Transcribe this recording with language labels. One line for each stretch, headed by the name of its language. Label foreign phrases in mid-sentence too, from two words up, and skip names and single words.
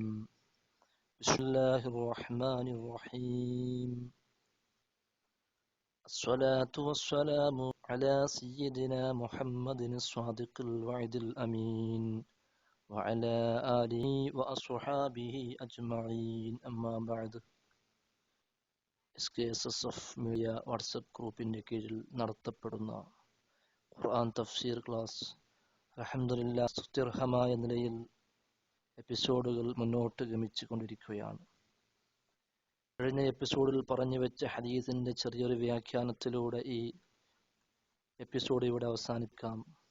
Arabic: بسم الله الرحمن الرحيم. الصلاة والسلام على سيدنا محمد الصادق الوعد الأمين وعلى آله وأصحابه أجمعين. أما بعد.
Malayalam: SKSSF മീഡിയ വാട്സപ്പ് ഗ്രൂപ്പിന്റെ കീഴിൽ നടത്തപ്പെടുന്ന ഖുർആൻ തഫ്സീർ ക്ലാസ് അൽഹംദുലില്ലാഹ് സ്തുത്യർഹമായ നിലയിൽ എപ്പിസോഡുകൾ മുന്നോട്ട് ഗമിച്ചു കൊണ്ടിരിക്കുകയാണ്. കഴിഞ്ഞ എപ്പിസോഡിൽ പറഞ്ഞു വെച്ച ഹദീസിന്റെ ചെറിയൊരു വ്യാഖ്യാനത്തിലൂടെ ഈ എപ്പിസോഡ് ഇവിടെ അവസാനിക്കാം.